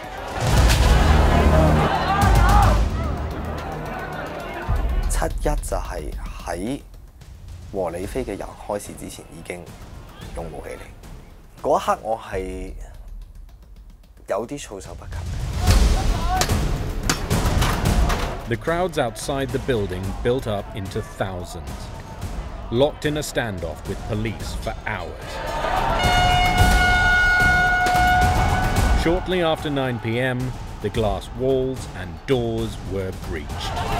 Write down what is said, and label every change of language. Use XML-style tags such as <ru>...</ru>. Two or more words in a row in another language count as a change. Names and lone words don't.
<yue>7·1 就係喺和理非嘅人開始之前已經用武器嚟，嗰一刻我係有啲措手不及。</yue> <en>The crowds outside the building built up into thousands, locked in a standoff with police for hours. Shortly after 9 p.m, the glass walls and doors were breached.</en>